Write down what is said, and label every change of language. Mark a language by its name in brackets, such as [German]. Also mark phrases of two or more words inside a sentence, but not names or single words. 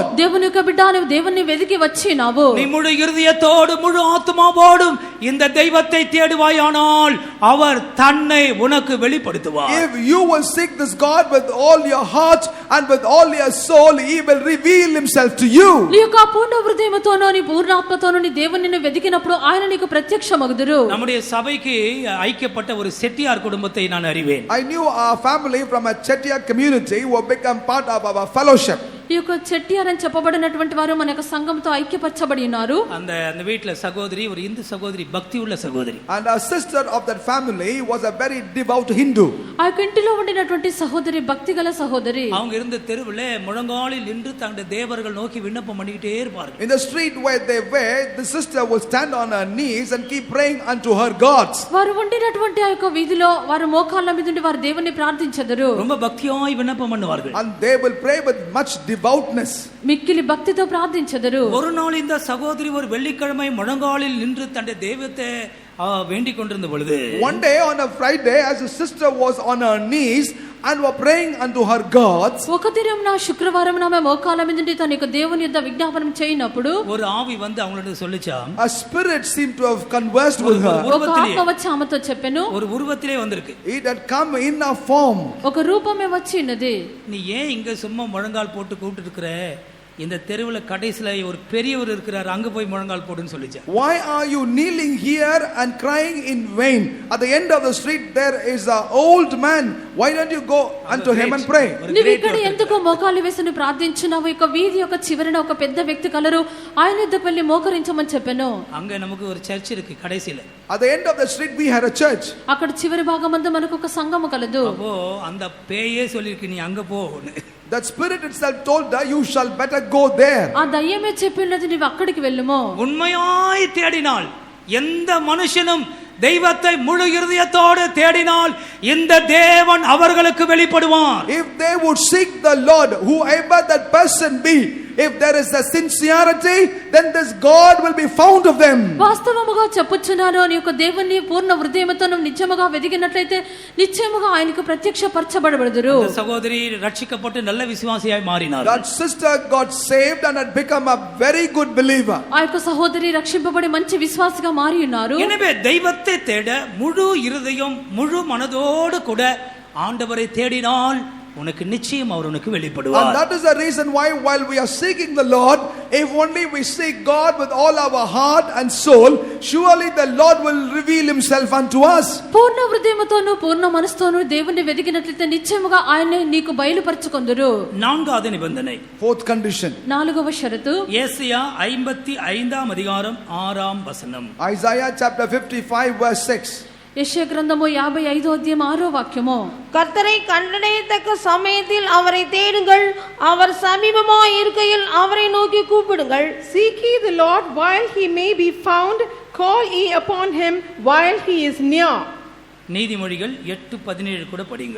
[Telugu] దేవుని యొక్క బిడ్డ, నీవు దేవుణ్ణి వెదికి వచ్చినావు. [Tamil] நீ முழு இருதயத்தோடு முழு ஆத்துமாவோடும் இந்த தெய்வத்தை தேடுவாயானால் அவர் தன்னை உனக்கு வெளிப்படுத்துவார். வெளிப்படுத்துவார். [English] If you will seek this God with all your heart and with all your soul, he will reveal himself to you. [Telugu] నీ యొక్క పూర్ణ హృదయముతోను నీ పూర్ణ ఆత్మతోను నీ దేవుని నిన్ను వెదికినప్పుడు ఆయన నీకు ప్రత్యక్షమగుదురు. [Tamil] நம்முடைய சபைக்கு ஐக்கியப்பட்ட ஒரு செட்டியார் குடும்பத்தை நான் அறிவேன். [English] I knew our family from a Chettiar community who have become part of our fellowship. [Telugu] ఈ యొక్క చెట్టియార్ అని చెప్పబడినటువంటి వారు మన యొక్క సంఘంతో ఐక్యపరచబడి ఉన్నారు. [Tamil] அந்த வீட்ல சகோதரி ஒரு இந்து சகோதரி, பக்தி உள்ள சகோதரி. [English] And a sister of that family was a very devout Hindu. [Telugu] ఆ యొక్క ఇంటిలో ఉండినటువంటి సహోదరి భక్తి గల సహోదరి. [Tamil] அவங்க இருந்த தெருவுல முழங்காலில் நின்று தங்களுடைய தேவர்கள் நோக்கி விண்ணப்பம் பண்ணிட்டே இருப்பார்கள். [English] In the street where they were, the sister would stand on her knees and keep praying unto her gods. [Telugu] వారు ఉండినటువంటి ఆ యొక్క వీధిలో వారు మోకాళ్ళ మీద ఉండి వారు దేవుని ప్రార్థించెదరు. [Tamil] ரொம்ப பக்தியாய் விண்ணப்பம் பண்ணுவார்கள். [English] And they will pray with much devoutness. [Telugu] మిక్కిలి భక్తితో ప్రార్థించెదరు. [Tamil] ஒரு நாள் இந்த சகோதரி ஒரு வெள்ளிக்கிழமை முழங்காலில் நின்று தன்னுடைய தெய்வத்தை வேண்டிக் கொண்டிருந்த பொழுது, [English] one day on a Friday, as the sister was on her knees and were praying unto her gods, [Telugu] ఒక దినమున శుక్రవారం ఆమె మోకాళ్ళ మీద ఉండి తన యొక్క దేవుని యొద్ద విజ్ఞాపనం చేయనప్పుడు [Tamil] ஒரு ఆవి வந்து அவங்களோட சொல்லுச்சாம், [English] a spirit seemed to have conversed with her. [Telugu] ఒక ఆత్మ వచ్చి ఆమెతో చెప్పెను, [Tamil] ஒரு உருவத்திலே வந்திருக்கு. [English] It had come in a form. [Telugu] ఒక రూపమే వచ్చి ఉన్నది. [Tamil] நீ ஏன் இங்க சும்மா முழங்கால் போட்டு கூப்பிட்டு இருக்கிற? இந்த தெருவுல கடைசில ஒரு பெரியவர் இருக்கிறார், அங்க போய் முழங்கால் போடுன்னு சொல்லிச்சா. [English] Why are you kneeling here and crying in vain? At the end of the street there is an old man. Why don't you go unto him and pray? [Telugu] నీవు ఇక్కడ ఎందుకు మోకాలు వేసుని ప్రార్థించున్నావు? ఇక వీధి యొక్క చివరన ఒక పెద్ద వ్యక్తి కలరు, ఆయన యొద్దకు వెళ్ళి మోకరించమని చెప్పాను. [Tamil] அங்க நமக்கு ஒரு சர்ச் இருக்கு கடைசில. [English] At the end of the street we had a church. [Telugu] అక్కడ చివరి భాగమందు మనకు ఒక సంఘము కలదు. [Tamil] அப்போ அந்த பேயே சொல்லிருக்கு நீ அங்க போ. [English] That spirit itself told her, you shall better go there. [Telugu] ఆ దయ్యమే చెప్పినది నీవు అక్కడికి వెళ్ళుము. [Tamil] உண்மையாய் தேடினால் எந்த மனுஷனும் தெய்வத்தை முழு இருதயத்தோடு தேடினால் இந்த தேவன் அவர்களுக்கு வெளிப்படுவார். [English] If they would seek the Lord, whoever that person be, if there is a sincerity, then this God will be found of them. [Telugu] వాస్తవముగా చెప్పుచున్నాను, నీ యొక్క దేవుని పూర్ణ హృదయముతో నిజముగా వెదికినట్లయితే నిశ్చయముగా ఆయనకు ప్రత్యక్షపరచబడబడుదురు. [Tamil] அந்த சகோதரி ரட்சிக்கப்பட்டு நல்ல விசுவாசியாய் மாறினார். [English] That sister got saved and had become a very good believer. [Telugu] ఆ యొక్క సహోదరి రక్షింపబడి మంచి విశ్వాసిగా మారి ఉన్నారు. [Tamil] எனவே தெய்வத்தை தேட முழு இருதயம் முழு மனதோடு கூட ஆண்டவரை தேடினால் உனக்கு நிச்சயம் அவர் உனக்கு வெளிப்படுவார். [English] And that is the reason why while we are seeking the Lord, if only we seek God with all our heart and soul, surely the Lord will reveal himself unto us. [Telugu] పూర్ణ హృదయముతోను పూర్ణ మనసుతోను దేవుని వెదికినట్లయితే నిశ్చయముగా ఆయనే నీకు బయలుపరచుకొందురు. [Tamil] நான்காவது நிபந்தனை, [English] Fourth condition. [Telugu] నాలుగవ షరతు [Tamil] ஏசாயா 55 அதிகாரம் 6 வசனம். [English] Isaiah chapter 55 verse 6. [Telugu] యెషయా గ్రంథము 55వ అధ్యాయం 6వ వాక్యము. [Tamil] கர்த்தரை கண்டடையத்தக்க சமயத்தில் அவரை தேடுங்கள், அவர் சமீபமாய் இருக்கையில் அவரை நோக்கி கூப்பிடுங்கள். [English] Seek ye the Lord while he may be found, call ye upon him while he is near. [Tamil] நீதிமொழிகள் 8:17 கூட படிங்கள்.